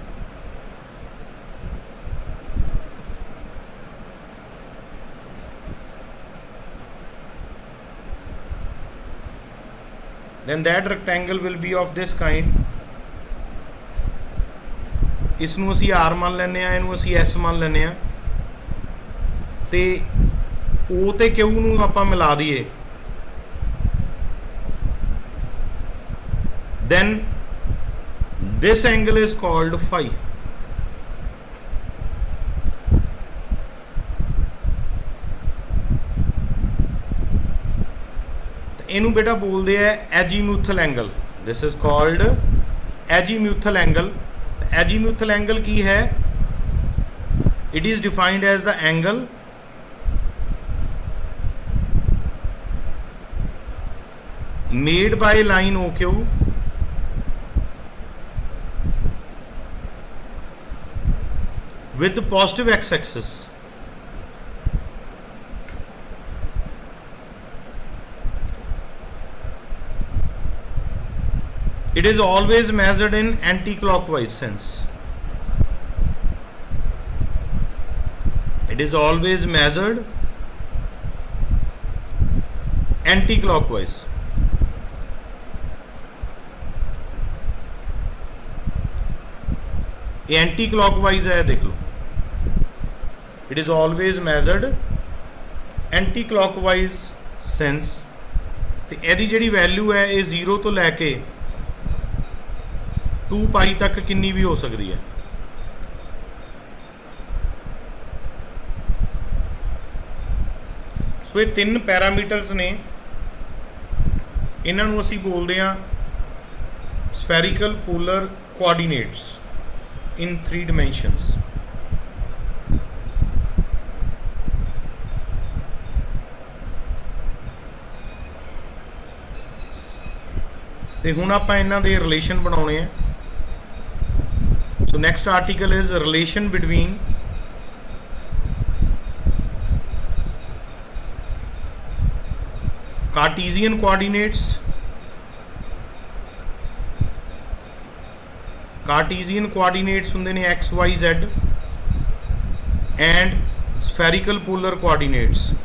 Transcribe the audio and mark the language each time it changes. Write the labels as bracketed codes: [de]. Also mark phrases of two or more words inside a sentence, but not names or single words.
[en] then that rectangle will be of this kind। [pa] ਇਸ ਨੂੰ ਅਸੀਂ R ਮੰਨ ਲੈਂਦੇ ਆ, ਇਹਨੂੰ ਅਸੀਂ S ਮੰਨ ਲੈਂਦੇ ਆ, ਤੇ O ਤੇ Q ਨੂੰ ਆਪਾਂ ਮਿਲਾ ਦਈਏ, [en] then this angle is called phi। [pa] ਇਹਨੂੰ ਬੇਟਾ ਬੋਲਦੇ ਆ [en] azimuthal angle. this is called azimuthal angle. azimuthal angle [pa] ਕੀ ਹੈ? [en] it is defined as the angle made by line OQ with positive x axis। It is always measured in anti-clockwise sense। It is always measured anti-clockwise। [hi] ये anti-clockwise है, देख लो। [en] It is always measured anti-clockwise sense। [pa] ਤੇ ਇਹਦੀ ਜਿਹੜੀ ਵੈਲਿਊ ਹੈ ਇਹ 0 ਤੋਂ ਲੈ ਕੇ 2 ਪਾਈ ਤੱਕ ਕਿੰਨੀ ਵੀ ਹੋ ਸਕਦੀ ਹੈ। ਸੋ ਇਹ 3 ਪੈਰਾਮੀਟਰਸ ਨੇ, ਇਹਨਾਂ ਨੂੰ ਅਸੀਂ ਬੋਲਦੇ ਹਾਂ [en] spherical polar coordinates in 3 dimensions। [pa] ਤੇ ਹੁਣ ਆਪਾਂ ਇਹਨਾਂ ਦੇ ਰਿਲੇਸ਼ਨ ਬਣਾਉਣੇ ਆ। [en] So next article is relation between Cartesian coordinates, Cartesian coordinates [pa] ਹੁੰਦੇ ਨੇ [en] x, y, z, and spherical polar coordinates।